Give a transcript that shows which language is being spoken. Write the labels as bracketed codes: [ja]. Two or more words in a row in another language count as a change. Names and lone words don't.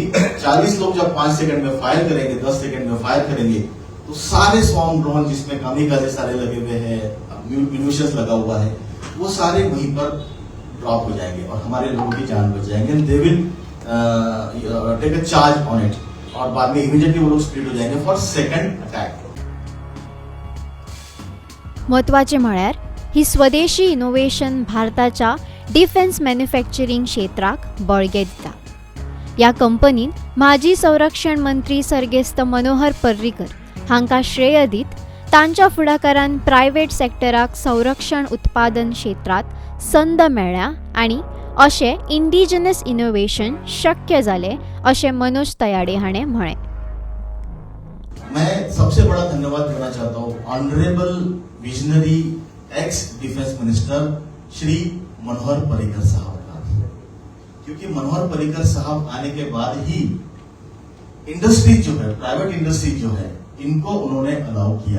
[hi] 40 लोग जब 5 सेकंड में फायर करेंगे, 10 सेकंड में फायर करेंगे, तो सारे [en] swarm drone [hi] जिसमें कामिकाजे सारे लगे हुए हैं, म्यूनिशंस लगा हुआ है, वो सारे वहीं पर ड्रॉप हो जाएंगे और हमारे लोगों की जान बच जाएंगे। [en] they will take a charge on it [hi] और बाद में [en] इमीडिएटली [hi] वो लोग [en] स्प्लिट [hi] हो जाएंगे [en] for second attack. [kok] महत्वाचे म्हळ्यार ही स्वदेशी इनोव्हेशन भारताच्या [en] defence manufacturing [kok] क्षेत्राक बळगे दिता। या कंपनीन माजी संरक्षण मंत्री सर्गेस्त मनोहर पर्रीकर हांका श्रेय दीत तांच्या फुडाकारान प्रायव्हेट सेक्टराक संरक्षण उत्पादन क्षेत्रात संद मेळ्ळ्या आणि अशे [en] indigenous innovation [kok] शक्य जाले अशे मनोज तयाड़े हाणें म्हळें। [hi] मैं सबसे बड़ा धन्यवाद देना चाहता हूँ [en] honourable visionary ex defence minister [hi] श्री मनोहर पर्रिकर साहब का, क्योंकि मनोहर पर्रिकर साहब आने के बाद ही इंडस्ट्री जो है, [en] private industry [hi] जो है, इनको उन्होंने अलाउ किया।